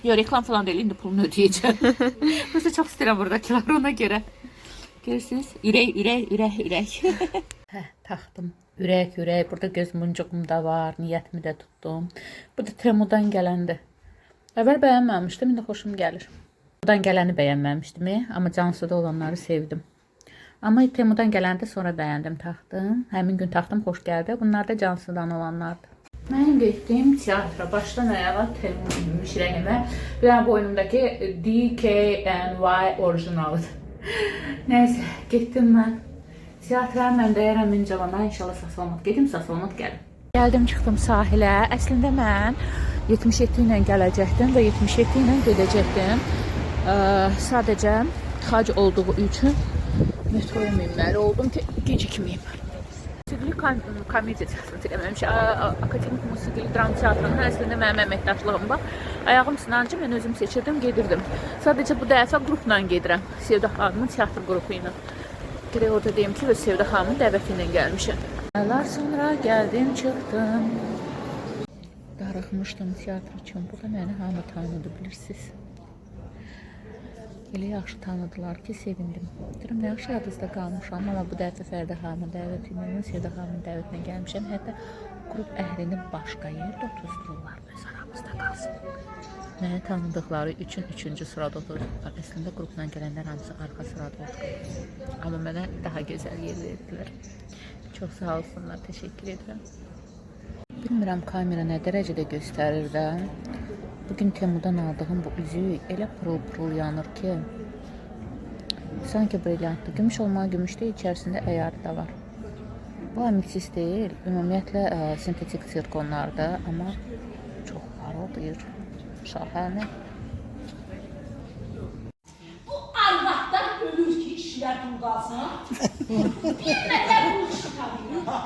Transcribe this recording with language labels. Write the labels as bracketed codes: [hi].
[tr] Yok, reklam falan değil, indi pulunu ödeyeceğim. Burası çok istedim buradakiler ona göre. [az] Görürsünüz, ürək. Hə, taxdım. Ürək. Burada göz muncuğum da var, niyyətimi də tutdum. Bu da Temudan gələndir. Əvvəl bəyənməmişdim, indi xoşum gəlir. Temudan gələni bəyənməmişdim, amma Cansu'da olanları sevdim. Amma Temudan gələndə sonra bəyəndim, taxdım. Həmin gün taxdım, xoş gəldi. Bunlar da Cansu'dan olanlardır. Mənim getdiyim teatra başdan ayağa Temumiş rəhimə. Bir dənə boynumdakı DKNY orijinalıdır. Nəysə, getdim mən. Teatra mən dəyərəm İncəvana, inşallah sağ-salamat gedim, sağ-salamat gəlim. Gəldim, çıxdım sahilə. Əslində mən 77 ilə gələcəkdim və 77 ilə gedəcəkdim. Sadəcə xac olduğu üçün metroya minməli oldum ki, gecikməyim. Musiqili komediya teatrını eləməmişəm. Akademik musiqili dram teatrının əslində mənim əməkdaşlığım var. Ayağım sınanca mən özüm seçirdim, gedirdim. Sadəcə bu dəfə qrupla gedirəm. Sevda xanımın teatr qrupu ilə. Gerək orada deyim ki, Sevda xanımın dəvəti ilə gəlmişəm. Aylar sonra gəldim, çıxdım. Darıxmışdım teatr üçün. Burada məni hamı tanıdı, bilirsiniz. Elə yaxşı tanıdılar ki, sevindim. Deyirəm, nə yaxşı yadınızda qalmışam, amma bu dəfə Fərdə xanımın dəvəti ilə, Sevda xanımın dəvətinə gəlmişəm. Hətta qrup əhlini başqa yerdə otuzdururlar, öz aramızda qalsın. Məni tanıdıqları üçün 3-cü sırada oturdular. Əslində qrupla gələnlər hamısı arxa sırada oturur. Amma mənə daha gözəl yer verdilər. Çox sağ olsunlar, təşəkkür edirəm. Bilmirəm kamera nə dərəcədə göstərir də. Bugün Temudan aldığım bu üzük elə pırıl-pırıl yanır ki, sanki brilyantlı. Gümüş olmalı gümüş deyil, içərisində əyarı da var. Bu amiksiz deyil, ümumiyyətlə sintetik sirkonlardır, amma çox parıldayır. [tr] Şahane. [az] Bu arvadlar ölür ki, işlər bulqasın. Bilməklər bu işi tanıyır.